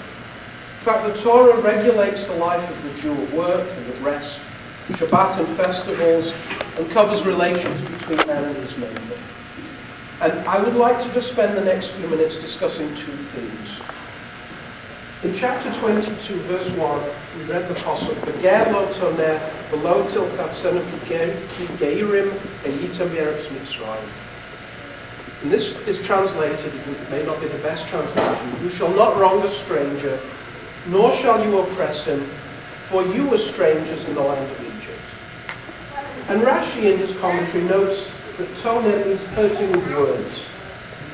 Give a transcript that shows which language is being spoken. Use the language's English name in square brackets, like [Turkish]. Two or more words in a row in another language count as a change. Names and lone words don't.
[English] In fact, the Torah regulates the life of the Jew at work and at rest, Shabbat and festivals, and covers relations between man and his maker. And I would like to just spend the next few minutes discussing two themes. In chapter 22, verse 1, we read the pasuk, [Hebrew] "וְגֵר לֹא תוֹנֶה וְלֹא תִלְחָצֶנּוּ כִּי גֵרִים הֱיִיתֶם בְּאֶרֶץ מִצְרָיִם." [English] And this is translated, it may not be the best translation, "You shall not wrong a stranger, nor shall you oppress him, for you were strangers in the land of Egypt." And Rashi in his commentary notes that toneh means hurting with words.